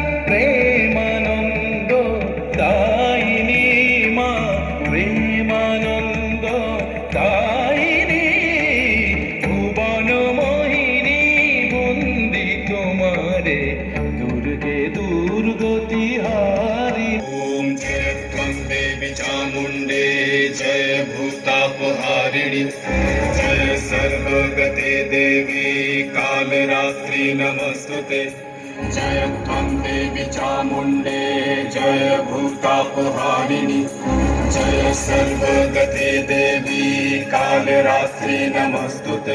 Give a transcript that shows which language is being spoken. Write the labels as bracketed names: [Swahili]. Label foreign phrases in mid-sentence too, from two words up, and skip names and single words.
[Bangla] প্রেমানন্দ দায়িনী মা, প্রেমানন্দ দায়িনী। ভুবন মোহিনী বন্দি তোমারে দুর্গে দুর্গতি হারি। [Sanskrit] ओम जय त्वं देवी चामुण्डे, जय भूतापहारिणि, जय सर्वगते देवी कालरात्रि नमस्तुते। जय त्वं देवी चामुण्डे, जय भूतापहारिणि, जय सर्वगते देवी कालरात्रि नमस्तुते।